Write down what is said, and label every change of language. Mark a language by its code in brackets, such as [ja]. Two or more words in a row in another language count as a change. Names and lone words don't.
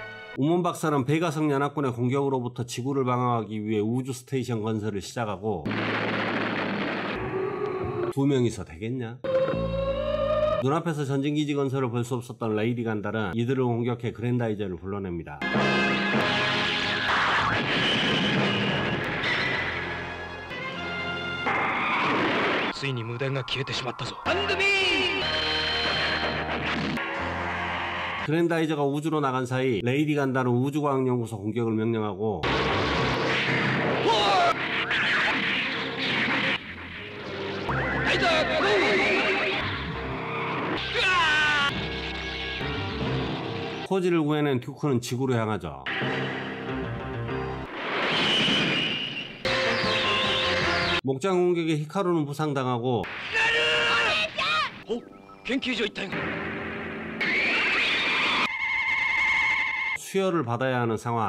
[ko] 우먼 박사는 베가성 연합군의 공격으로부터 지구를 방어하기 위해 우주 스테이션 건설을 시작하고, 두 명이서 되겠냐? 눈앞에서 전진기지 건설을 볼 수 없었던 레이디 간달은 이들을 공격해 그랜다이저를 불러냅니다. [ja] ついに無電が消えてしまったぞ。 [ko] 그랜다이저가 우주로 나간 사이 레이디 간달은 우주과학연구소 공격을 명령하고, 코지를 구해낸 듀크는 지구로 향하죠. 목장 공격에 히카루는 부상당하고, [ja] お、研究所行ったよ。 [ko] 수혈을 받아야 하는 상황.